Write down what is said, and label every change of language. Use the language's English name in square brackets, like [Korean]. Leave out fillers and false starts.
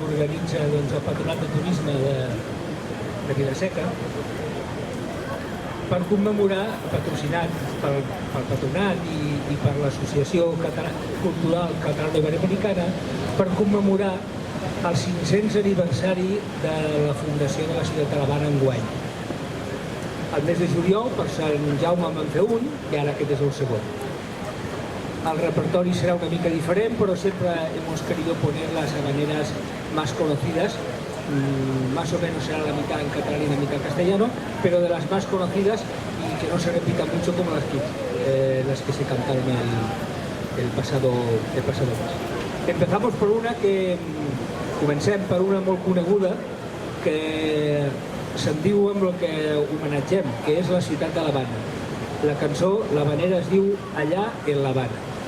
[Catalan] organitza el Patronat de Turisme de Vila-seca, per commemorar, patrocinat pel Patronat i per l'Associació Cultural Catalana Iberoamericana, per commemorar el 500 aniversari de la fundació de la ciutat de l'Havana enguany. El mes de juliol, per Sant Jaume en van fer un, i ara aquest és el segon. El repertori serà una mica diferent, [Spanish] pero siempre hemos querido poner las habaneras más conocidas. Más o menos será la mitad en catalán y la mitad en castellano, pero de las más conocidas y que no se repitan mucho como las que se cantaron el pasado mes. Empezamos por una que... [Catalan] Comencem per una molt coneguda que se'n diu amb el que homenatgem, que és la ciutat de l'Havana. La cançó, l'habanera, es diu Allà en l'Havana.